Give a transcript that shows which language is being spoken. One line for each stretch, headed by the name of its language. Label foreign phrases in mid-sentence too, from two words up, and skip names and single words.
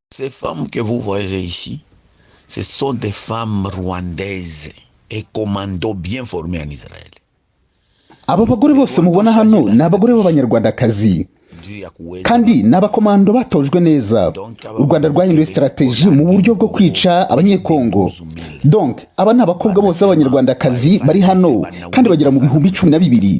French: Ces femmes que vous voyez ici, ce sont des femmes rwandaises et commandos bien formés en Israël.
Kinyarwanda: Aba bagore bose mubona hano ni abagore b'abanyarwandakazi kandi n'abakomando batojwe neza. U Rwanda rwahinduye strategy mu buryo bwo kwica abanyekongo. Donc aba ni abakobwa bose b'abanyarwandakazi bari hano kandi bagera mu bihumbi 12.